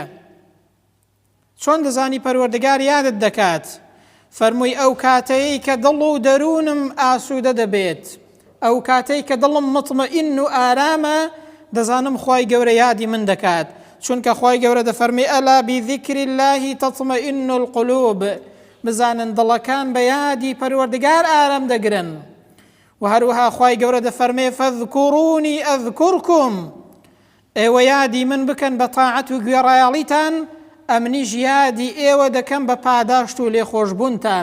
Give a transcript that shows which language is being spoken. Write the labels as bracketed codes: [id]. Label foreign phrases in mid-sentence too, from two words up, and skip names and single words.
[ckb] چۆن دەزانی پەروەردگار یادت دەکات؟ فەرمووی ئەو کاتەیە کە دڵ و دەروونم ئاسوودە دەبێت، ئەو کاتەی کە دڵم مطمئین و ئارامە، دەزانم خوای گەورە یادی من دەکات. چونکە خوای گەورە دەفەرمێ [ar] ئەلا بذیکری الله تطمئن القلوب، [ckb] بزانن دڵەکان بە یادی پەروەردگار ئارام دەگرن. و هەروەها خوای گەورە دەفەرمێ [ar] فەذکوڕونی ئەذکوڕکم، [ckb] ئێوە یادی من بکەن بە تاعەت و گوێڕایەڵیتان، ئەمنیش یادی ئێوە دەکەم بە پاداشت و لێخۆشبوونتان.